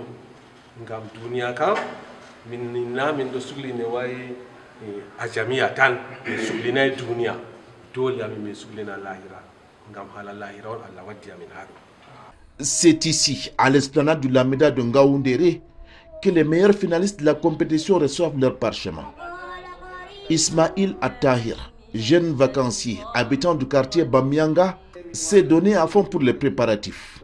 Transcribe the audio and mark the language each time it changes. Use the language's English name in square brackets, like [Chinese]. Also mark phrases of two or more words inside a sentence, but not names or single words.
[Fula] ngam duniya kam min na min do sugli ne way a jami'a tan sugli na duniya dole amin min sugli na lahira ngam hala lahira on Allah waddi amin hado. [French] C'est ici, à l'esplanade du Lameda de Ngaoundéré, que les meilleurs finalistes de la compétition reçoivent leur parchemin. Ismail Attahir, jeune vacancier habitant du quartier Bamianga, s'est donné à fond pour les préparatifs.